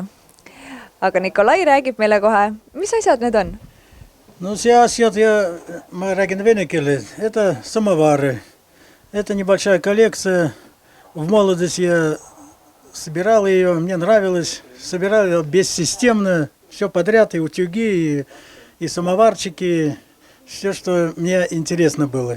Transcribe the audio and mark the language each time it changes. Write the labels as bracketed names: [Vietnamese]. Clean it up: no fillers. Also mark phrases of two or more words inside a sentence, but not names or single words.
[Estonian] Aga Nikolai räägib meile kohe, mis asjad need on? [Russian] Ну, сейчас мы [Estonian] räägin vene keeles. [Russian] Это самовары. Это небольшая коллекция. В молодости я собирал ее, мне нравилось. Собирал ее бессистемно, все подряд, и утюги, и самоварчики, все, что мне интересно было.